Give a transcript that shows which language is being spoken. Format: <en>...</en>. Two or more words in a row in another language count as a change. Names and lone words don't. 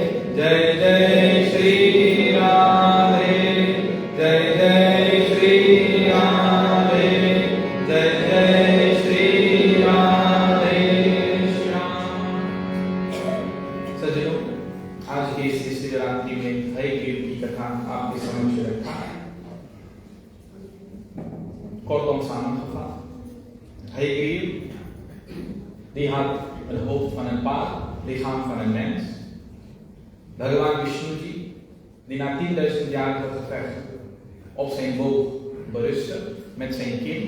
<hi>जय जय श्री राधे, जय जय श्री राधे, जय जय श्री राधे श्याम। सज्जनों, आज की इस शिवरात्रि में हयग्रीव की कथा आपके समक्ष रखा है।</hi> <nl>Kortom samengevat, Heyegriv, die had het hoofd van een paard, lichaam van een mens. Bhagavan Vishnuji, die na 10.000 jaar gevecht op zijn boog berustte met zijn kin.</nl>